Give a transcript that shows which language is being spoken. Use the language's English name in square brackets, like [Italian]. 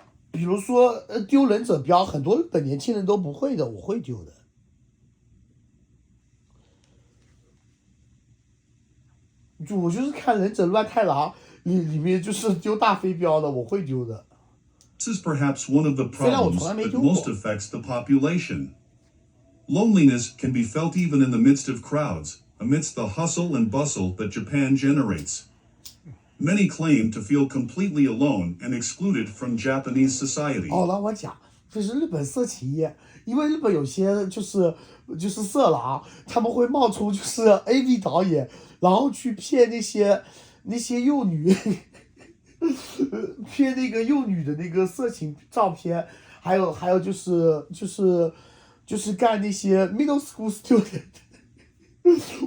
[Chinese] 比如说丢忍者标，很多日本年轻人都不会的，我会丢的。我就是看忍者乱太郎里面就是丢大飞镖的，我会丢的。 [English] This is perhaps one of the problems that most affects the population. Loneliness can be felt even in the midst of crowds, amidst the hustle and bustle that Japan generates. Many claim to feel completely alone and excluded from Japanese society. [Chinese] 那我讲，就是日本色情业因为日本有些就是色狼，他们会冒充就是 AV 导演，然后去骗那些幼女，骗那个幼女的那个色情照片，还有就是干那些 [English] middle school student。